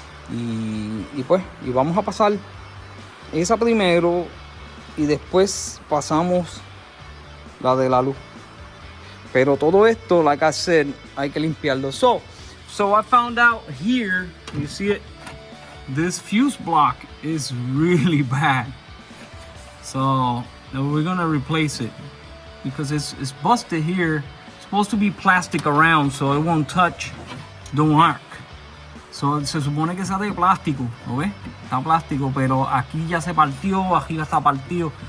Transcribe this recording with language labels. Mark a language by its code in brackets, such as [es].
[es] Y vamos a pasar esa primero y después pasamos la de la luz. Pero todo esto, [en] like I said, [es] hay que limpiarlo. [en] So I found out here, you see it, this fuse block is really bad. So we're gonna replace it because it's busted here. It's supposed to be plastic around so it won't touch don't work. [es] So, se supone que sea de plástico, ¿lo ves? Está plástico, pero aquí ya se partió, aquí ya está partido.